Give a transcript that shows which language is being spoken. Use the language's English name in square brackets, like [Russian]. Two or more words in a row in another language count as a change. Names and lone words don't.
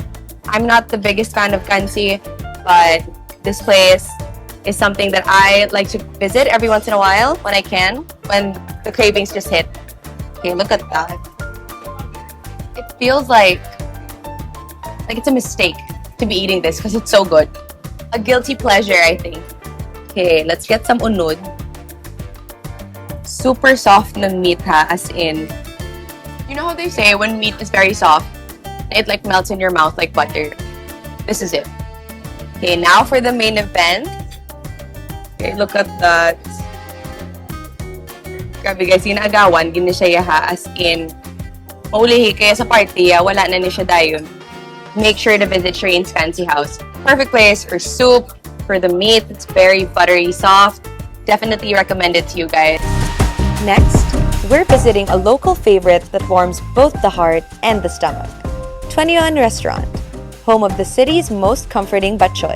[English] I'm not the biggest fan of kansi, but this place is something that I like to visit every once in a while when I can, when the cravings just hit. Okay, look at that. It feels like it's a mistake to be eating this because it's so good. A guilty pleasure, I think. Okay, let's get some unod. Super soft ng meat ha, as in, you know how they say when meat is very soft, it like melts in your mouth like butter. This is it. Okay, now for the main event. Okay, look at that. [Hiligaynon] Grabe guys, ginagawan, gini siya ha, [English] as in, [Hiligaynon] maulihi kaya sa party, wala na ni siya dayon. [English] Make sure to visit Sharine's Fancy House. Perfect place for soup, for the meat. It's very buttery, soft. Definitely recommend it to you guys. Next, we're visiting a local favorite that warms both the heart and the stomach. 21 Restaurant, home of the city's most comforting batchoy.